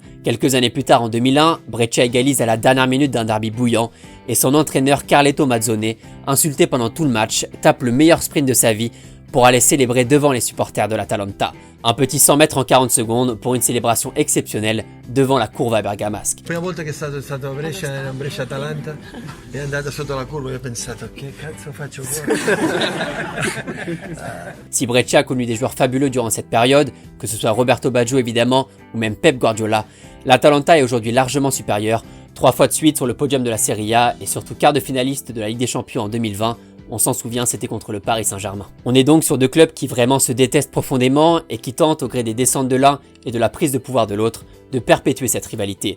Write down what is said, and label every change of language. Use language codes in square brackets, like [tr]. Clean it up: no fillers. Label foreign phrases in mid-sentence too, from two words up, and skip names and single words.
[fr] Quelques années plus tard en 2001, Brescia égalise à la dernière minute d'un derby bouillant et son entraîneur Carletto Mazzone, insulté pendant tout le match, tape le meilleur sprint de sa vie pour aller célébrer devant les supporters de l'Atalanta. Un petit 100 mètres en 40 secondes pour une célébration exceptionnelle devant la curva bergamasque. [it] La prima volta che è stato a Brescia, era Brescia-Atalanta, è andata sotto la curva e ho pensato che cazzo faccio qua? [fr] Si Brescia a connu des joueurs fabuleux durant cette période, que ce soit Roberto Baggio évidemment ou même Pep Guardiola, l'Atalanta est aujourd'hui largement supérieure, 3 fois de suite sur le podium de la Serie A et surtout quart de finaliste de la Ligue des Champions en 2020. On s'en souvient, c'était contre le Paris Saint-Germain. On est donc sur deux clubs qui vraiment se détestent profondément et qui tentent, au gré des descentes de l'un et de la prise de pouvoir de l'autre, de perpétuer cette rivalité.